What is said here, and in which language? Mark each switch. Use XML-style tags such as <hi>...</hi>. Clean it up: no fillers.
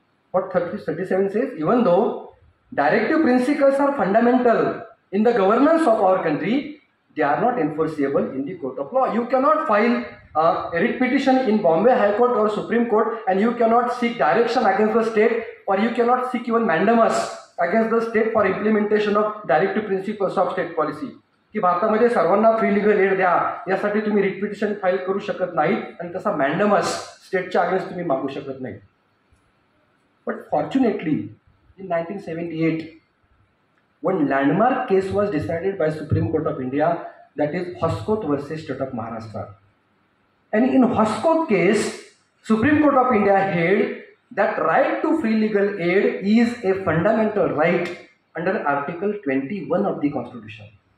<en>What 37 says, even though directive principles are fundamental in the governance of our country, they are not enforceable in the court of law. You cannot file a writ petition in Bombay High Court or Supreme Court and you cannot seek direction against the state, or you cannot seek even mandamus against the state for implementation of directive principles of state policy.</en> <mr>की भारतामध्ये सर्वांना free legal add द्या यासाठी तुम्ही writ petition file करू शकत नाही आणि तसा मॅन्डमस स्टेटच्या अगेन्स्ट तुम्ही मागू शकत नाही.</mr> <en>But fortunately in 1978 one landmark case was decided by Supreme Court of India, that is Hoskot versus State of Maharashtra. And in Hoskot case, Supreme Court of India held that right to free legal aid is a fundamental right under Article 21 of the Constitution.</en>